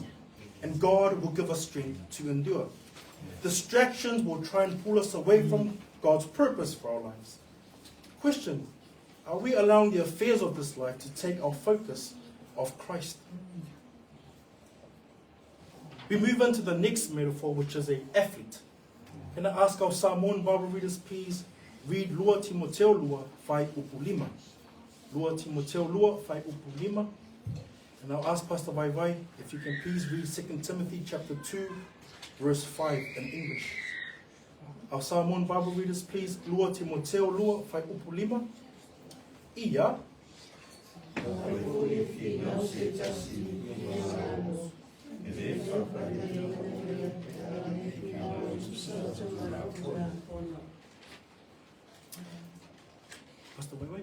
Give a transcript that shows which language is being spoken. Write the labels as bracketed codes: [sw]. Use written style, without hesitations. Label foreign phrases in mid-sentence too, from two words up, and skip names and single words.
[en] And God will give us strength to endure. Distractions will try and pull us away from God's purpose for our lives. Question, are we allowing the affairs of this life to take our focus off Christ? We move into the next metaphor, which is an athlete. Can I ask our Samoan Bible readers, please read [sm] Lua Timoteo Lua Whai Upulima. Lua Timoteo Lua Whai Upulima. [en] And I'll ask Pastor Vaivai if you can please read 2 Timothy chapter 2, verse 5 in English. Our Samoan Bible readers, please, [sm] Lua Timoteo Lua Whai Upulima. Ia. Pastor Vaivai.